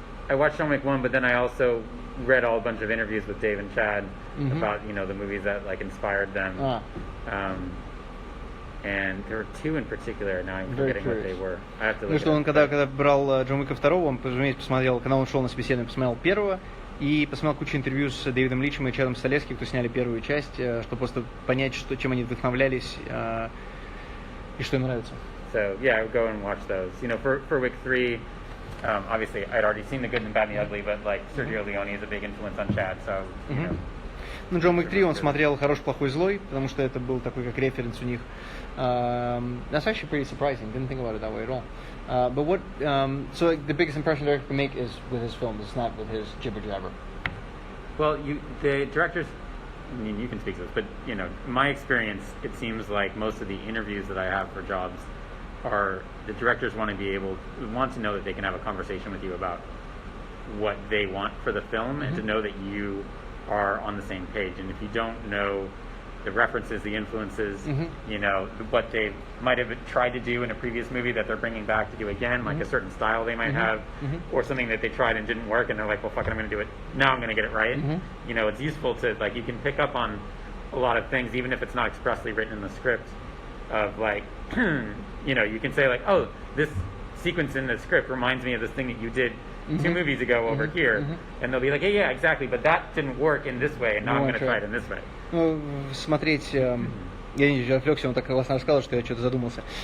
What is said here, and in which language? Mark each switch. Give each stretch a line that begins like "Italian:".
English: I watched John Wick 1, but then I also read a bunch of interviews with Dave and Chad about the movies that like inspired them. And there were two in particular. Now I'm forgetting what they were. I have to look.
Russian: Ну что он когда брал Джон Уика 2, он, разумеется, посмотрел, когда он шел на собеседование, посмотрел первого и посмотрел кучу интервью с Дэвидом Личем и Чадом Сталевским, кто сняли первую часть, чтобы просто понять, чем они вдохновлялись и что им нравится.
English: So yeah, I would go and watch those. For Wick 3. Obviously, I'd already seen The Good, and Bad, and the Ugly, but like Sergio Leone is a big influence on Chad, so you know.
Russian: Ну, Джон Уик 3 он смотрел «Хороший, плохой, злой», потому что это был такой как референс у них.
English: That's actually pretty surprising. Didn't think about it that way at all. But what? So the biggest impression director can make is with his films. It's not with his jibber jabber. Well, the directors. I mean, you can speak to this, but in my experience, it seems like most of the interviews that I have for jobs are the directors want to know that they can have a conversation with you about what they want for the film and to know that you are on the same page. And if you don't know the references, the influences, what they might have tried to do in a previous movie that they're bringing back to do again, like a certain style they might have, or something that they tried and didn't work, and they're like, well, fuck it, I'm going to do it. Now I'm going to get it right. It's useful to, like, you can pick up on a lot of things, even if it's not expressly written in the script, of like, you can say like, oh, this sequence in the script reminds me of this thing that you did 2 movies ago over here. And they'll be like, yeah, exactly, but that didn't work in this way, and now I'm going to try it in this way.
Russian: Ну, смотреть, я не отвлекся, он так классно рассказал, что я что-то задумался.